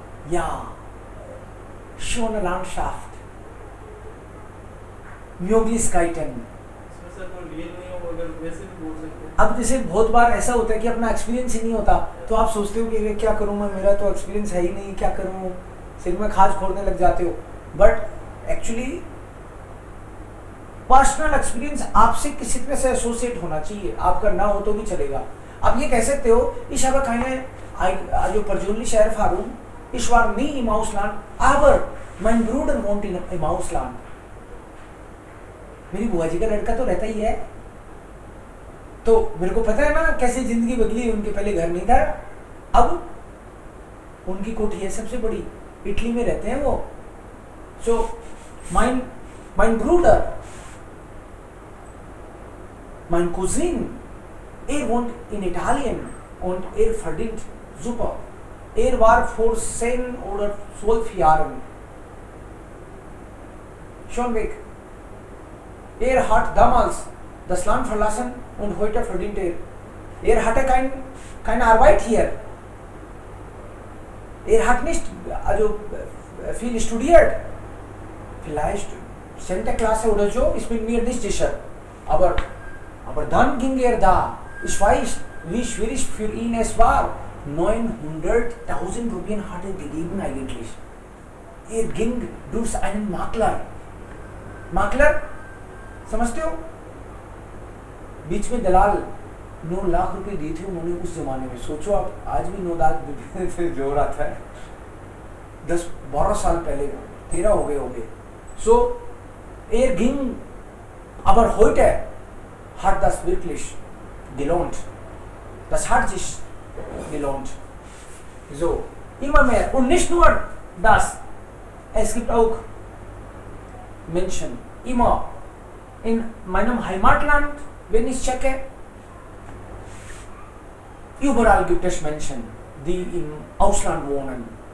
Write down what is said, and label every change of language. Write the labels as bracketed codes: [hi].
[de] Ja, schöne Landschaft, Möglichkeiten. [hi] इसमें sir कोई real नहीं हो अगर वैसे भी बोल सकते हैं अब जैसे बहुत बार ऐसा होता है कि अपना एक्सपीरियंस ही नहीं होता, तो आप सोचते हो कि ये क्या करूं मैं, मेरा तो एक्सपीरियंस है ही नहीं, क्या करूं, सिर में खाज खोलने लग जाते हो. बट एक्चुअली पर्सनल एक्सपीरियंस आपसे किसी तरह से एसोसिएट होना चाहिए, आपका ना हो तो भी चलेगा. आप ये कह सकते हो, [de] ich habe keine, also persönliche Erfahrung, ich war nie im Ausland, aber mein Bruder wohnt im Ausland. [hi] मेरी बुआ जी का लड़का तो रहता ही है, तो मेरे को पता है ना कैसे जिंदगी बदली. उनके पहले घर नहीं था, अब उनकी कोठी है सबसे बड़ी, इटली में रहते हैं वो. [de] सो mein Bruder, mein Cousin, wohnt in Italien und verdient super. War vor 10 oder 12 Jahren schon weg. Hat damals das Land verlassen und heute verdient hatte keine Arbeit hier. Hat nicht also viel studiert. Vielleicht 10. Klasse oder so, ich bin mir nicht sicher. Aber dann ging da. Ich weiß, wie schwierig für ihn es war. 900.000 Rupien hat gegeben eigentlich. Ging durch einen Makler. [hi] समझते हो, बीच में दलाल 9 लाख रुपए दिए थे उन्होंने उस जमाने में. सोचो आप, आज भी 9 लाख से जोर आता है, 10-12 साल पहले, 13 हो गए. [de] So ging, aber heute hat das wirklich gelohnt. Das hat sich gelohnt. So, immer mehr. Und nicht nur das, es gibt auch Menschen, immer in meinem Heimatland, wenn ich checke, überall gibt es Menschen, die im Ausland wohnen.